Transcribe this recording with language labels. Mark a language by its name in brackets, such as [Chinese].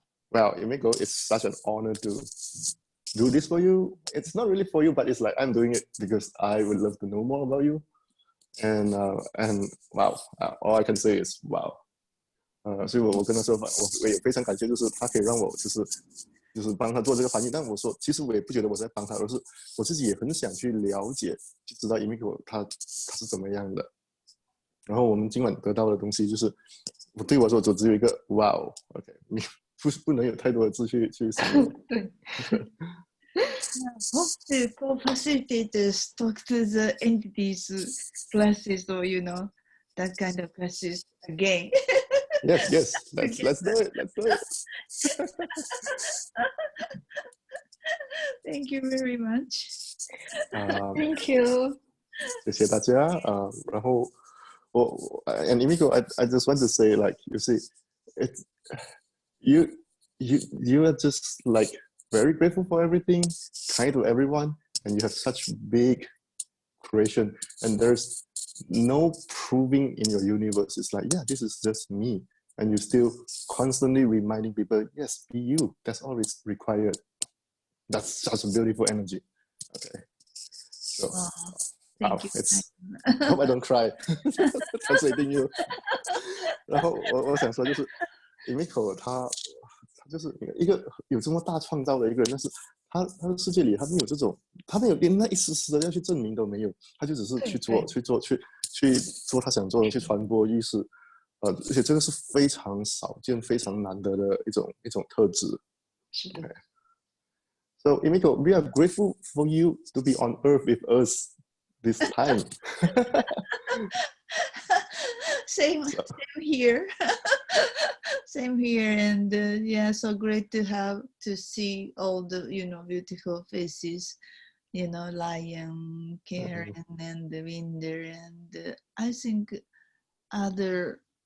[English] Well, Emiko, it's such an honor to do this for you. It's not really for you, but it's like I'm doing it because I would love to know more about you. And wow, all I can say is wow. [Chinese] 所以我跟他说，我也非常感谢，就是他可以让我就是帮他做这个翻译。但我说，其实我也不觉得我在帮他，而是我自己也很想去了解，去知道 Emiko 他是怎么样的。然后我们今晚得到的东西，就是对我说，就只有一个 wow。 OK， 你不能有太多的字去形容。对。 [English] Hope the co-facilitators talk to the entities classes or that kind of classes again. Yes, let's do it. Thank you very much. Thank you. [Chinese] 谢谢大家。然后 [English] and Emiko, I just want to say, like, you see, you are just like very grateful for everything, kind to everyone, and you have such big creation, and there's no proving in your universe. It's like, yeah, this is just me, and you still constantly reminding people, yes, be you. That's all it's required. That's such a beautiful energy. Okay, so wow, it's I hope I don't cry translating you. [Chinese] 然后我想说就是 Emiko 他就是一个有这么大创造的一个人，但是他的世界里他没有这种，他没有连那一丝丝的要去证明都没有，他就只是去做他想做的，去传播意识。而且这个是非常少见、非常难得的一种特质。是的。 [English] Okay. So Emiko, we are grateful for you to be on Earth with us this time. Same here. Same here, and yeah, so great to see all the beautiful faces, Lion, Karen, and the Winder, and I think other.